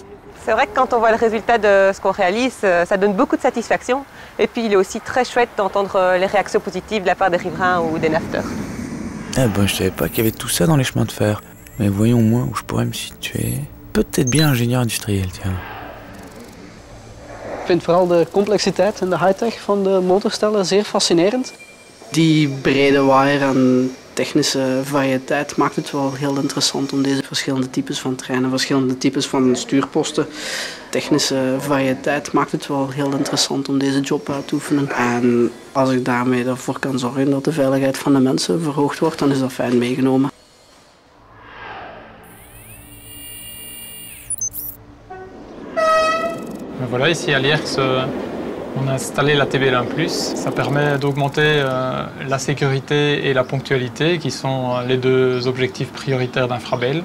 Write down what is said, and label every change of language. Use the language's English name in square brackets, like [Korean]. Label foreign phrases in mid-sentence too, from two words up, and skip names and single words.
[French] C'est vrai que quand on voit le résultat de ce qu'on réalise, ça donne beaucoup de satisfaction. Et puis il est aussi très chouette d'entendre les réactions positives de la part des riverains ou des nafteurs. Eh ben, je savais pas qu'il y avait tout ça dans les chemins de fer. Mais voyons moi où je pourrais me situer. Peut-être bien ingénieur industriel, tiens. [Dutch] Ik vind vooral de complexiteit en de high-tech van de motorstellen zeer fascinerend. Die brede waaier en technische variëteit maakt het wel heel interessant om deze verschillende types van treinen, verschillende types van stuurposten. Technische variëteit maakt het wel heel interessant om deze job uit te oefenen. En als ik daarmee ervoor kan zorgen dat de veiligheid van de mensen verhoogd wordt, dan is dat fijn meegenomen. [French] Voilà, ici à Lierse, on a installé la TB1+. Ça permet d'augmenter la sécurité et la ponctualité, qui sont les deux objectifs prioritaires d'Infrabel.